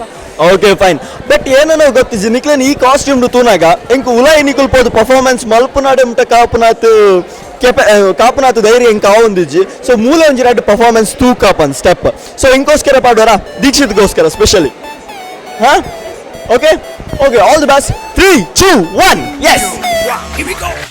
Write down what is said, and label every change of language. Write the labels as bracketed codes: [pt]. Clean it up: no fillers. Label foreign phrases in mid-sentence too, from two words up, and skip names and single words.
[en] okay fine but [tcy] ಏನೋ ಗೊತ್ತಿಜಿ ನಿಕ್ಲೇನ್ ಈ ಕಾಸ್ಟ್ಯೂಮ್ ತೂನಾಗ ಎಂಕು ಉಲೈ ನಿಕುಲ್ ಪೋದು ಪರ್ಫಾರ್ಮೆನ್ಸ್ ಮಲ್ಪುನಾಡೆ ಮುಟ ಕಾಪುನಾತ್ ಧೈರ್ಯ ಎಂಕ ಆವೊಂದಿಜ್ಜಿ ಸೊ ಮೂಲ ಒಂಜಿ ಎರಡು ಪರ್ಫಾರ್ಮೆನ್ಸ್ ತೂಕಾಪನ್ ಸ್ಟೆಪ್ ಸೊ ಎಂಕೋಸ್ಕರ ಪಾಡ್ವಾರ ದೀಕ್ಷಿತ್ಗೋಸ್ಕರ ಸ್ಪೆಷಲಿ ಹಾ [en] okay okay all the best [tcy] 3 2 1 ಎಸ್ [en] Here we go.